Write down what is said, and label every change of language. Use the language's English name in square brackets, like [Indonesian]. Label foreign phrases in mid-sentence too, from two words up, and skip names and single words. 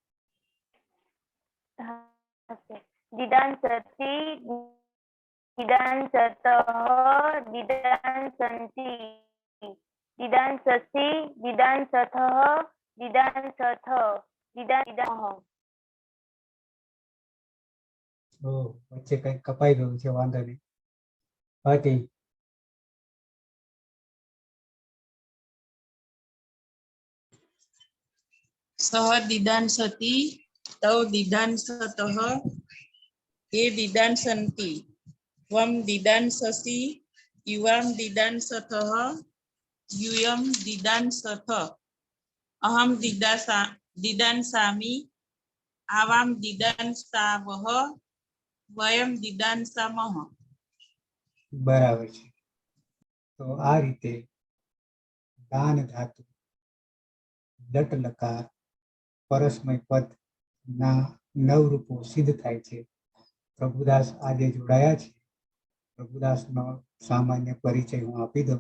[Sanskrit] दिदांसति दिदांसतः दिदांसन्ति दिदांससि दिदांसथः दिदांसथ दिदांसामः। [Gujarati] ઓ વચ્ચે કઈ કપાઈ गયું છે વાંધો નહીં હતી [Sanskrit] सह दिदांसति तौ दिदांसतः ते दिदांसन्ति त्वं दिदांससि युवां दिदांसथः यूयं दिदांसथ अहं दिदांसामि आवां दिदांसावः वयं दिदांसामः। [Gujarati] બરાબર છે તો આ રીતે દાન ધાતુ લટ લકાર પરસ્મય પદ ના નવ રૂપો સિદ્ધ થાય છે। પ્રભુદાસ આજે જોડાયા છે। પ્રભુદાસનો સામાન્ય પરિચય હું આપી દઉં।